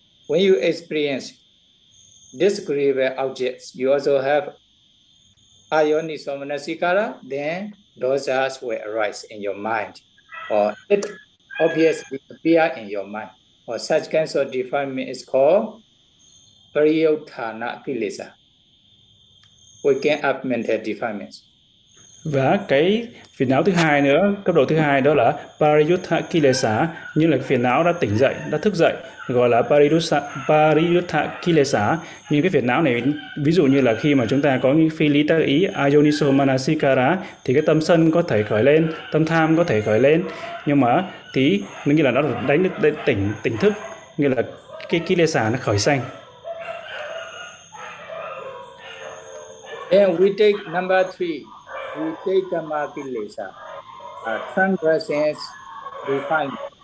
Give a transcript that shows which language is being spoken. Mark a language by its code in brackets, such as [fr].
[en] When you experience disagreeable objects, you also have ayonisomanasikara, then dosas will arise in your mind, or it obviously appear in your mind. Or such kinds of defilement is called pariyotthana kilesa, waking up mental defilements. [vi] Và cái phiền não thứ hai nữa, cấp độ thứ hai đó là pariyutta kilesa, như là phiền não đã tỉnh dậy, đã thức dậy, gọi là pariyutta kilesa. Nhưng cái phiền não này, ví dụ như là khi mà chúng ta có những phi lý tác ý ayoniso manasikara, thì cái tâm sân có thể khởi lên, tâm tham có thể khởi lên, nhưng mà thì nó nghĩa là nó đánh được tỉnh tỉnh thức, nghĩa là cái kilesa nó khởi sanh. [en] And we take number three. Vitekama kilesa, transgressions, defilement.